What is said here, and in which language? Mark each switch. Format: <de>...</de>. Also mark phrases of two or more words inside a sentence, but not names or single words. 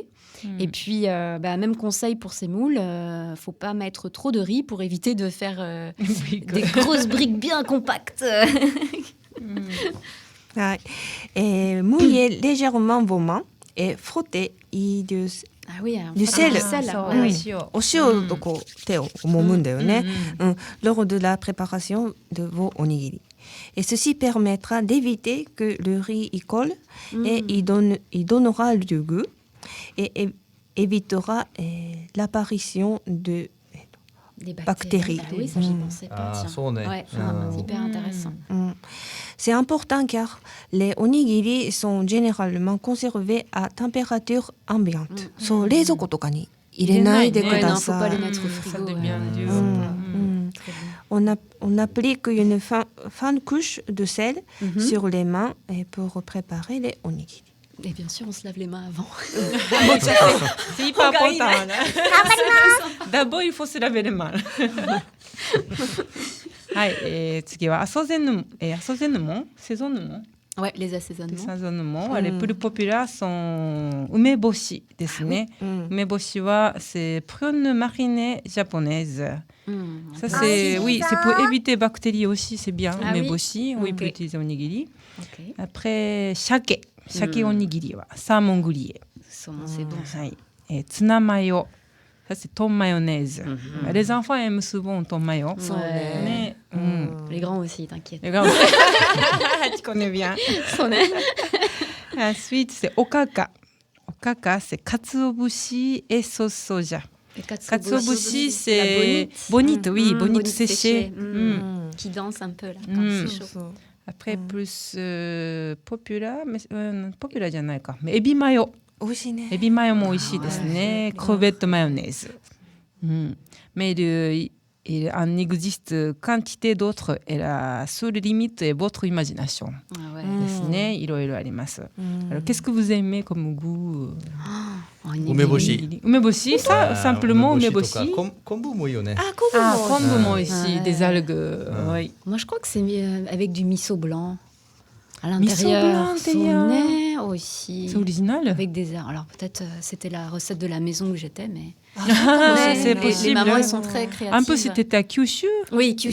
<fr>Et puis, même conseil pour ces moules, faut pas mettre trop de riz pour éviter de faire des grosses briques bien compactes. はい。mouillez légèrement vos mains et frottez du Ah oui, alors, Du sel. ouais.</fr> <ja>お塩とこう手を揉むんだよね。</ja> <fr>lors de la préparation de vos onigiri. Et ceci permettra d'éviter que le riz y colle et il donnera du goût et évitera l'apparition de Des bactéries. Ah oui, ça j'y pensais pas. Ah, tiens.</fr> <ja>そうね。</ja> <fr>Ouais, c'est hyper intéressant. C'est important car les onigiri sont généralement conservés à température ambiante.</fr> <ja>そう冷蔵庫とかに入れないでく</ja> <fr>Ouais,</fr> <ja>だ</ja> <fr>non, faut</fr> <ja>さ</ja> <fr>pas</fr> <ja>い</ja> <fr>les mettre au Ça frigo. devient ouais. dur. On applique une fine couche de sel sur les mains pour préparer les onigiri. Et bien sûr, on se lave les mains avant. C'est hyper important. D'abord, il faut se laver les mains.</fr> <ja>はい、次はアソゼヌモン、セゾヌモン、</ja> <fr>Ouais, les assaisonnements. サゾヌモン、les plus populaires sont</fr> <ja>梅干しですね。</ja> <fr>梅干しは c'est prune marinée japonaise. Ça c'est oui, c'est pour éviter bactéries aussi, c'est bien. Ah oui.</fr> <ja>梅干し,</ja> <fr>oui, Ok. pour utiliser au nigiri. Ok.</fr> <ja>Après 鮭おにぎりはサーモングリエ。</ja> <fr>Saumon, c'est bon.</fr> <ja>はい。ツナマヨ。</ja> <fr>Ça c'est ton mayonnaise. Les enfants aiment souvent ton mayo. Ouais. Mais Les grands aussi, t'inquiète. les gars, tu connais bien. Ensuite c'est okaka. Okaka c'est katsuobushi et sauce soja. Katsuobushi c'est bonite, oui, bonite séchée. Qui danse un peu là quand c'est chaud. Après plus populaire, mais populaire</fr> <ja>じゃないか。エビマヨ。美味しいね。エビマヨも美味しいですね。</ja> <fr>クロベットマヨネーズ。Mais il en existe quantité d'autres. Et la seule limite est votre imagination. Ah ouais.</fr> <ja>ですね。いろいろあります。</ja> <fr>Alors, qu'est-ce que vous aimez comme goût?</fr> <ja>梅干し。</ja> <fr>梅干し Ça, simplement 梅干し。</fr> <ja>昆布もいいよね。昆布も美味しい。</ja> <fr>Des algues. Oui. Moi, je crois que c'est avec du miso blanc à Miso blanc l'intérieur. à l'intérieur. Sonnet aussi. C'est original. Avec des herbes. Alors peut-être c'était la recette de la maison où j'étais, mais C'est les possible. mamans elles sont très créatives. Un peu c'était à Kyushu. Oui, Kyushu,</fr>